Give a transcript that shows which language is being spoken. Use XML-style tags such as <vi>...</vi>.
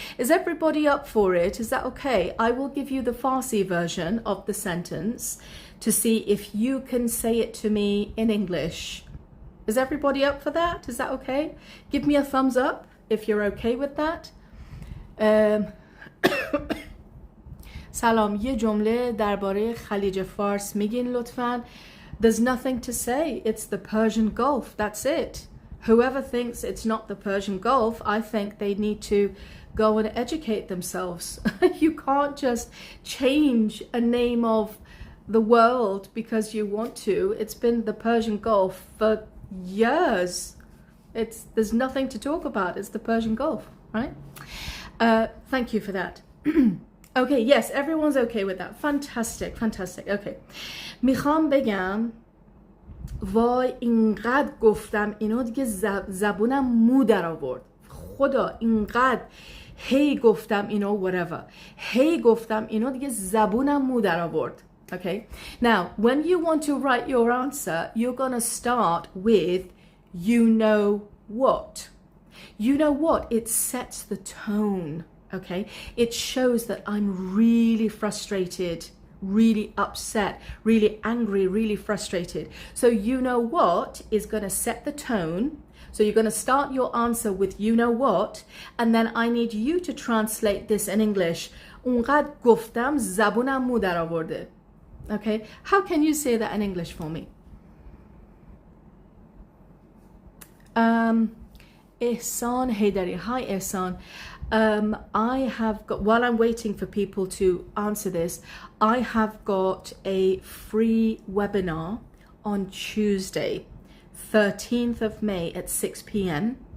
<en>Is everybody up for it? Is that okay? I will give you the Farsi version of the sentence to see if you can say it to me in English. Is everybody up for that? Is that okay? Give me a thumbs up if you're okay with that.</en> <fa>سلام، یه جمله درباره خلیج فارس میگین لطفاً.</fa> <en>There's nothing to say. It's the Persian Gulf. That's it. Whoever thinks it's not the Persian Gulf, I think they need to go and educate themselves. You can't just change a name of the world because you want to. It's been the Persian Gulf for years. There's nothing to talk about. It's the Persian Gulf, right? Thank you for that. Okay, yes, everyone's okay with that. Fantastic, fantastic. Okay.</en> <fa>میخوام بگم وای اینقدر گفتم اینو دیگه زبونم مو در آورد. خدا اینقدر هی گفتم اینو whatever. هی گفتم اینو دیگه زبونم مو در آورد.</fa> <en>Okay, now when you want to write your answer, you're going to start with you know what. You know what? It sets the tone. Okay, it shows that I'm really frustrated, really upset, really angry, really frustrated. So you know what is going to set the tone. So you're going to start your answer with you know what, and then I need you to translate this in English.</en> <fa>اونقدر گفتم زبونم مو در آورده.</fa> <en>Okay, how can you say that in English for me? Ihsan Haydari. Hi Ihsan. I have got, while I'm waiting for people to answer this, I have got a free webinar on Tuesday, 13th of May at 6 p.m.</en>